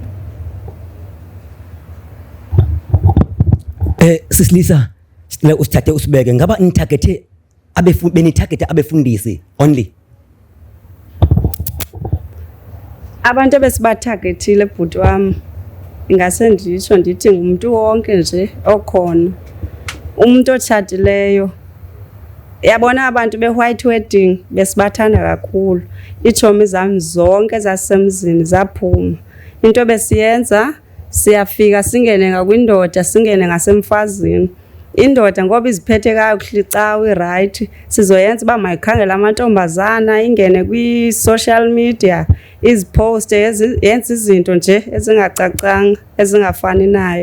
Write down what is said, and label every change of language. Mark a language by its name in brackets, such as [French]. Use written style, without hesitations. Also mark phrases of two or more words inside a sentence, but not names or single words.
[Zulu] Sisilisa sicela usithathe usibeke ngaba nitargete benitargete abefundisi only. [Xhosa] Abantu ebesibatargetile bhuti wami ingase nditsho ndithi ngumuntu wonke nje okhona. Umuntu otshatileyo yabona abantu be- [English] white wedding [Xhosa] besibathanda kakhulu. Iitshomi zami zonke zasemzini zaphuma. Into besiyenza siyafika singene ngakwindoda singene ngasemfazini. Indoda ngoba iziphethe kakuhle cawe right sizoyenza uba mayikhangela amantombazana ingene kwi- [English] social media [Xhosa] iziposte yenza izinto nje ezingacacanga ezingafani nayo.